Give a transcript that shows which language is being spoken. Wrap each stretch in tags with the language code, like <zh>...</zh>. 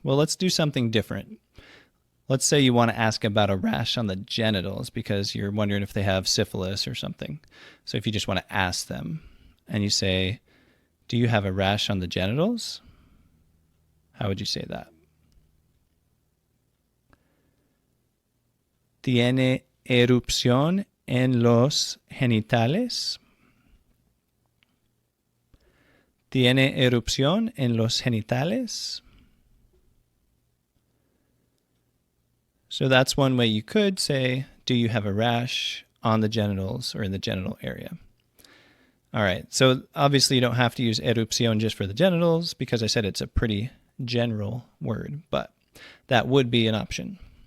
<en>Well, let's do something different. Let's say you want to ask about a rash on the genitals because you're wondering if they have syphilis or something. So if you just want to ask them and you say, do you have a rash on the genitals? How would you say that?</en> <es>Tiene erupción en los genitales. Tiene erupción en los genitales.</es> <en>So that's one way you could say, do you have a rash on the genitals or in the genital area? All right, so obviously you don't have to use erupción just for the genitals because I said it's a pretty general word, but that would be an option.</en>